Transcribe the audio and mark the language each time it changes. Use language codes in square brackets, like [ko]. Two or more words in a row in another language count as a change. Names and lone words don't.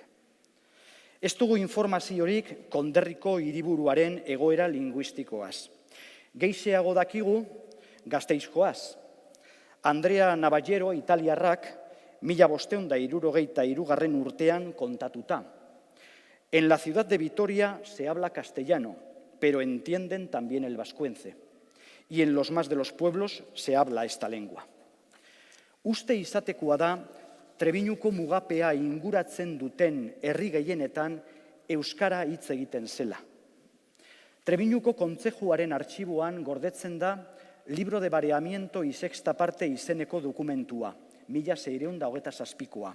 [eu] Ez dugu informaziorik konderriko hiriburuaren egoera linguistikoaz. Gehixeago dakigu Gasteizkoaz. Andrea Navallero italiarrak 1563 urtean kontatuta. [es] En la ciudad de Vitoria se habla castellano, pero entienden también el vascuence. Y en los más de los pueblos se habla esta lengua. [eu] Uste izatekoa da, Trebiñuko mugapea inguratzen duten herri gehienetan euskara hitz egiten zela. Trebiñuko kontzejuaren artxiboan gordetzen da Libro de Bareamiento y Sexta Parte izeneko dokumentua, 1627koa.